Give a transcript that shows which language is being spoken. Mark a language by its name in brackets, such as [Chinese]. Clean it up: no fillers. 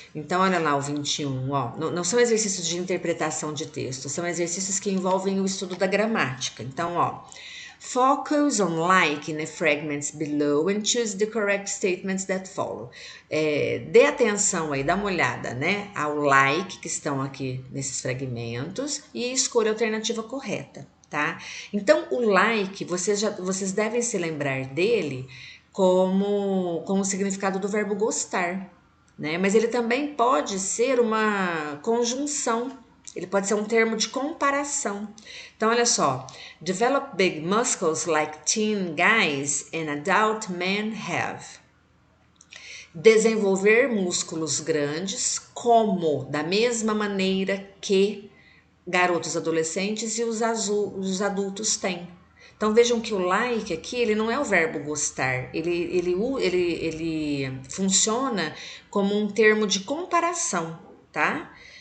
[Portuguese] Então, olha lá o 21, ó. Não são exercícios de interpretação de texto, são exercícios que envolvem o estudo da gramática. Então, ó. [English] Focus on like in the fragments below and choose the correct statements that follow. [Portuguese] Dê atenção aí, dá uma olhada, né, ao like que estão aqui nesses fragmentos e escolha a alternativa correta, tá? Então, o like, vocês devem se lembrar dele como o significado do verbo gostar, né? Mas ele também pode ser uma conjunção. Ele pode ser um termo de comparação. Então, olha só. [English] Develop big muscles like teen guys and adult men have. [Portuguese] Desenvolver músculos grandes como, da mesma maneira que garotos adolescentes e os adultos têm. Então, vejam que o like aqui, ele não é o verbo gostar. Ele funciona como um termo de comparação, tá?